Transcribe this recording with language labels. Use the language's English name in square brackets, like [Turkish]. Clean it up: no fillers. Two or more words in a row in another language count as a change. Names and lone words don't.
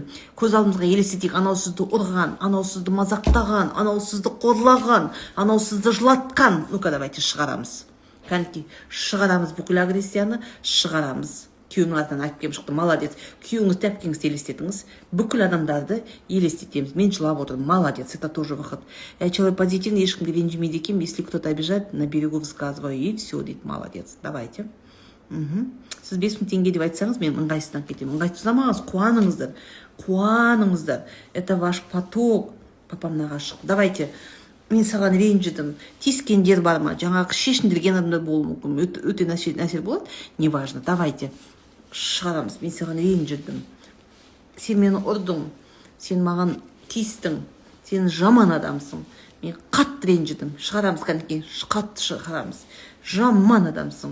[Kazakh] Көз алдымызға елестетейік, анау сізді ұрған, анау сізді мазақтаған, анау сізді қорлаған, анау сізді жылатқан. [Russian] Ну-ка, давайте [Kazakh] шығарамыз. Кәнекей, шығарамыз бүкіл агрессияны, шығарамыз. Күйеуінің артынан әпкем шықты, молодец. Күйеуіңізді әпкеңізді елестетіңіз. Бүкіл адамдарды елестетеміз. Мен жылап отырдым, [Russian] молодец, это тоже выход. Я человек позитивный, [Kazakh] ешкімге ренжімейді екенмін. [Russian] Если кто-то обижает, на берегу высказываю, и все, [Kazakh] дейді, молодец. [Russian] Давайте. [Kazakh] Сіз 5000 теңге деп айтсаңыз, мен ыңғайсыздан кетемін. Ыңғайсызламаңыз, қуаныңыздар. [Russian] Это ваш поток. [Kazakh] Папам нағашы шықты. Давайте. мен саған ренжідім, тиіскендер бар ма, жаңағы шешіндірген адамдар болуы мүмкін, өте нәрсе болады, [Russian] неважно, давайте [Kazakh] шығарамыз. Мен саған ренжідім, сен мені ұрдың, сен маған тиістің, сен жаман адамсың, мен қатты ренжідім, шығарамыз, кәдімгі қатты шығарамыз, жаман адамсың.